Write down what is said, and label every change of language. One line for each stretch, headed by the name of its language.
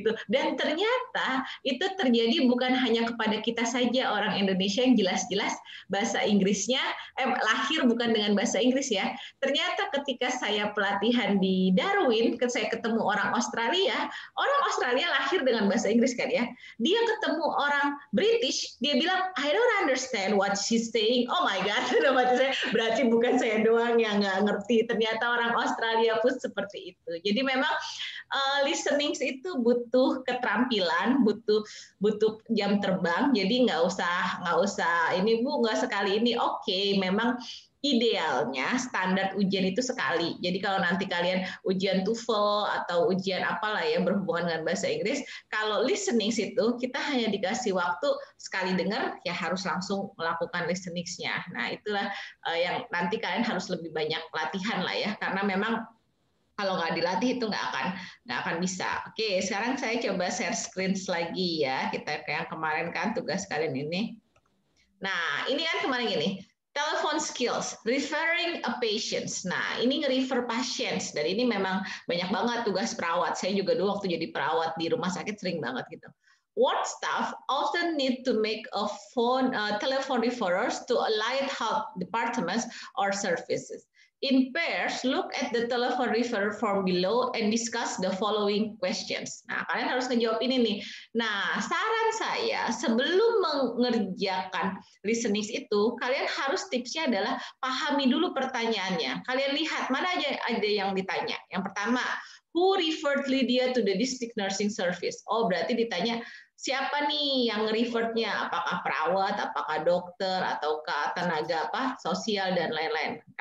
Indonesian: Dan ternyata itu terjadi bukan hanya kepada kita saja orang Indonesia yang jelas-jelas bahasa Inggrisnya lahir bukan dengan bahasa Inggris ya. Ternyata ketika saya pelatihan di Darwin, saya ketemu orang Australia lahir dengan bahasa Inggris kan ya. Dia ketemu orang British, dia bilang
English: I don't understand what she's saying. Oh my God,
Indonesian: berarti bukan saya doang yang nggak ngerti. Ternyata orang Australia pun seperti itu. Jadi memang listening itu butuh keterampilan, butuh jam terbang. Jadi nggak usah ini Bu, nggak sekali ini. Oke, memang idealnya standar ujian itu sekali. Jadi kalau nanti kalian ujian TOEFL atau ujian apalah ya berhubungan dengan bahasa Inggris, kalau listening itu kita hanya dikasih waktu sekali dengar ya harus langsung melakukan listening-nya. Nah, itulah yang nanti kalian harus lebih banyak latihan lah ya, karena memang kalau nggak dilatih itu nggak akan bisa. Oke, sekarang saya coba share screen lagi ya. Kita kayak kemarin kan tugas kalian ini. Nah, ini kan kemarin gini.
English: Telephone skills, referring a patients.
Indonesian: Nah, ini nge-refer patients. Dan ini memang banyak banget tugas perawat. Saya juga dulu waktu jadi perawat di rumah sakit sering banget gitu.
English: Ward staff often need to make a telephone referrals to allied health departments or services. In pairs, look at the telephone referral form below and discuss the following questions.
Indonesian: Nah, kalian harus ngejawab ini nih. Nah, saran saya sebelum mengerjakan listening itu, kalian harus tipsnya adalah pahami dulu pertanyaannya. Kalian lihat mana aja ada yang ditanya. Yang pertama,
English: who referred Lydia to the district nursing service?
Indonesian: Oh, berarti ditanya siapa nih yang referred-nya? Apakah perawat, apakah dokter, ataukah tenaga sosial dan lain-lain.